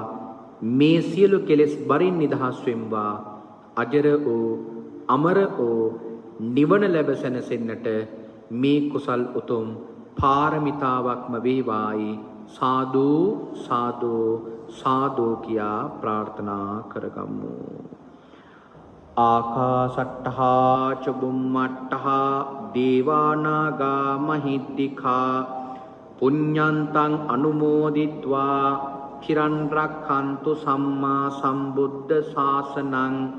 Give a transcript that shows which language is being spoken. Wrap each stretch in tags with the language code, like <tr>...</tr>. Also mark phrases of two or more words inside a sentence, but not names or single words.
<si>මේ සියලු කෙලෙස් බරින් නිදහස් වෙම්වා. අජර වූ අමර වූ නිවන ලැබ සැනසෙන්නට මේ කුසල් උතුම් පාරමිතාවක්ම වේවායි සාදු සාදු සාදු කියා ප්‍රාර්ථනා කරගමු.</si> <pi>ආකාසට්ඨා ච බුම්මට්ඨා දේවානාගා මහිද්దికා පුඤ්ඤන්තං අනුමෝදිත්වා චිරන් රක්ඛන්තු සම්මා සම්බුද්ධ ශාසනං.</pi>